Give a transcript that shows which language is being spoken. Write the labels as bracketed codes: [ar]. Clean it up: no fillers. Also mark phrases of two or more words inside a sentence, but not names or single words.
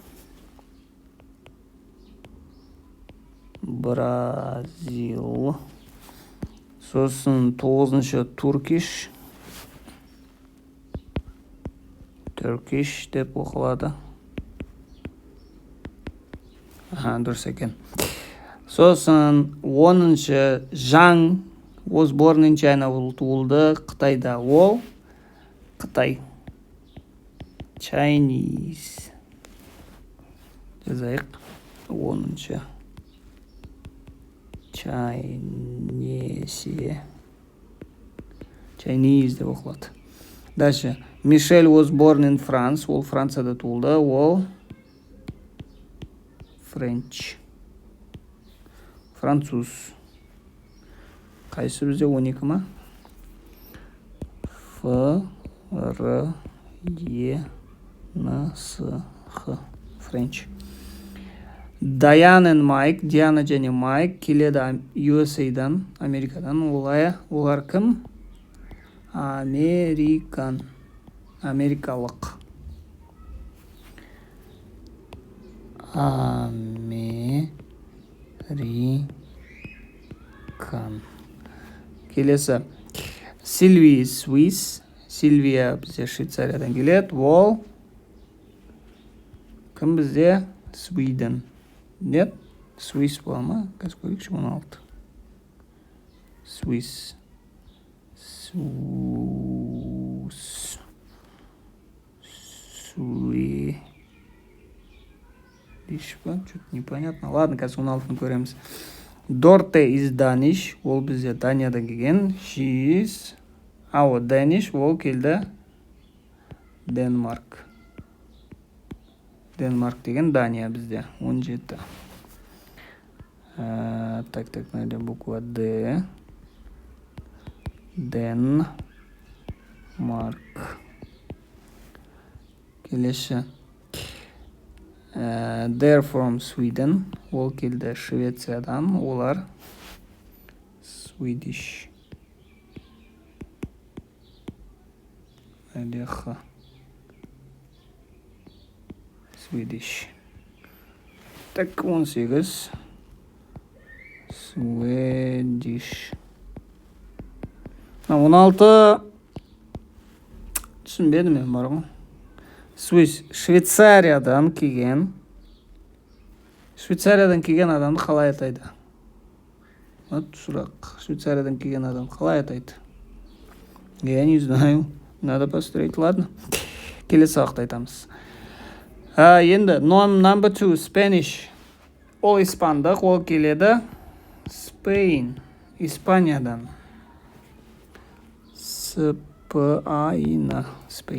[kk] Сосын 9-ші Turkish деп оқылады. Дұрыс екен. [en] Сосын 10-ші Zhang was born in China. [kk] Ол туылды Қытайда. Ол Қытай. Chinese. Жазайық. 10-ші. Chinese деп оқылады. [ru] Дальше. [en] Michelle was born in France. [kk] Ол Францияда туылды. Ол French. Француз. Қайсы бізде 12 ма? [en] F-R-E-N-C-H. French. Diane and Mike. [kk] Диана және Майк келеді USA-дан, Америкадан. Олар кім? Америкалық. Келесі. Сильвия Swiss. Сильвия бізде Швейцариядан келеді. Ол кім бізде? Sweden. Нет? Swiss бола ма? Қазір көрейікші 16. [en] Swiss. [ru] Что-то непонятно. Ладно, [kk] қазір 16-ны көреміз. [en] Dorte is Danish. [kk] Ол бізде Даниядан келген. [en] She is Danish. [kk] Ол келді Денмарк деген Дания бізде. [ru] 17. Так, мына буква Д. [kk] Денмарк. Келесі. [en] They're from Sweden. [kk] Ол келді Швециядан. Олар Swedish. [en] Swedish. [ru] Так, 18. Swedish. 16. [kk] Түсінбедім мен бар ғой. Швейцариядан келген. Швейцариядан келген адамды қалай атайды? Вот сұрақ. Швейцариядан келген адам қалай атайды? [ru] Я не знаю. Надо посмотреть. Ладно. [kk] Келесі уақытта айтамыз. Енді [en] number 2 Spanish. [kk] Ол испандық. Ол келеді Spain. Испаниядан. Spain.